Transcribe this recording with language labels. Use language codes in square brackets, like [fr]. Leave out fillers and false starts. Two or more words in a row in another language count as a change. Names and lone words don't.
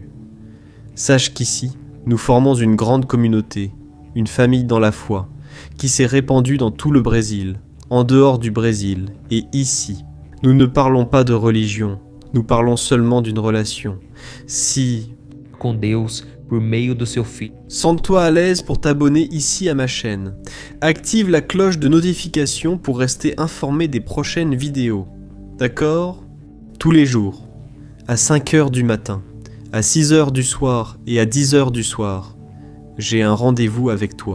[fr] Sache qu'ici, nous formons une grande communauté, une famille dans la foi, qui s'est répandue dans tout le Brésil, en dehors du Brésil et ici. Nous ne parlons pas de religion, nous parlons seulement d'une relation. Si [pt] Com Deus por meio do seu Filho. [fr] sens-toi à l'aise pour t'abonner ici à ma chaîne. Active la cloche de notification pour rester informé des prochaines vidéos. D'accord ? Tous les jours, à 5h du matin, à 6h du soir et à 10h du soir, j'ai un rendez-vous avec toi.